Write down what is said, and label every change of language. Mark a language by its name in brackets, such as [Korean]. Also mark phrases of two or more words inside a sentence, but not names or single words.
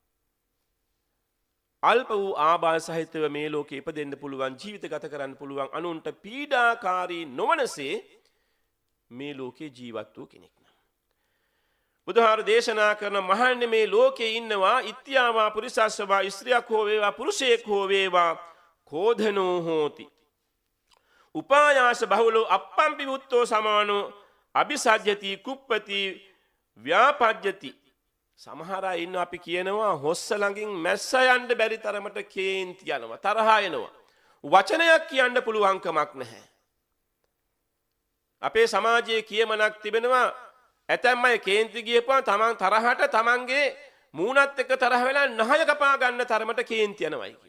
[Sinhala] අල්ප වූ ආබාධ සහිතව මේ ලෝකේ ඉපදෙන්න පුළුවන්, ජීවිත ගත කරන්න පුළුවන්, අනුන්ට පීඩාකාරී නොවනසේ මේ ලෝකේ ජීවත් වූ කෙනෙක් නම්. බුදුහාර දේශනා කරන මහන්නේ මේ ලෝකේ ඉන්නවා [Pali] ඉත්‍යාවා පුරිසස්සවා [Sinhala] ස්ත්‍රියක් හෝ වේවා පුරුෂයෙක් හෝ වේවා [Pali] කෝධනෝ හෝති. උපායාස බහුලෝ අප්පම්පි වුත්තෝ සමානෝ අபிසජ්ජති කුප්පති ව්‍යාපජ්ජති. [Sinhala] සමහර අය ඉන්න අපි කියනවා හොස්ස ළඟින් මැස්ස යන්න බැරි තරමට කේන්ති යනවා, තරහා එනවා. වචනයක් කියන්න පුළුවන්කමක් නැහැ. අපේ සමාජයේ කියමනක් තිබෙනවා ඇතැම් අය කේන්ති ගියපුවා තමන් තරහට තමන්ගේ මූණත් එක්ක තරහ වෙලා නහය කපා ගන්න තරමට කේන්ති යනවායි කිය.